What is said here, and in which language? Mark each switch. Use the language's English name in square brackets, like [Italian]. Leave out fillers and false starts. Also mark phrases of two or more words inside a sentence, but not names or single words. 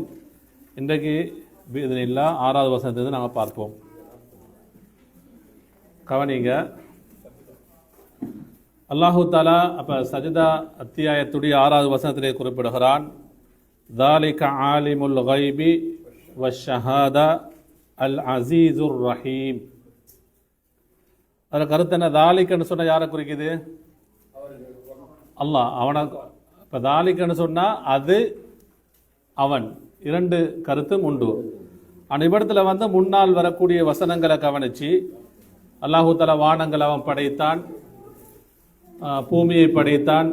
[Tamil] இன்றைக்கு பிஇذنில்லா 6வது வசனத்திலிருந்து நாங்கள் பார்ப்போம். கவனிங்க. [Arabic] الله تعالى [Tamil] அப்போ சஜதா அத்தியாயத்துடைய 6வது வசனத்திலே குறிப்பிடுகிறான், [Arabic] ذَلِكَ عَالِمُ الْغَيْبِ وَالشَّهَادَةِ الْعَزِيزُ الرَّحِيمُ. [Tamil] அதில் கருத்து என்ன? தாலிக்கன்னு சொன்னால் யாரை குறிக்குது? அல்லாஹ். அவனை இப்போ தாலிக்கன்னு சொன்னால் அது அவன். 2 கருத்தும் உண்டு. அந்த இவ்விடத்தில் முன்னால் வரக்கூடிய வசனங்களை கவனித்து [Arabic] الله تعالى [Tamil] வானங்கள் அவன் படைத்தான், பூமியை படைத்தான்.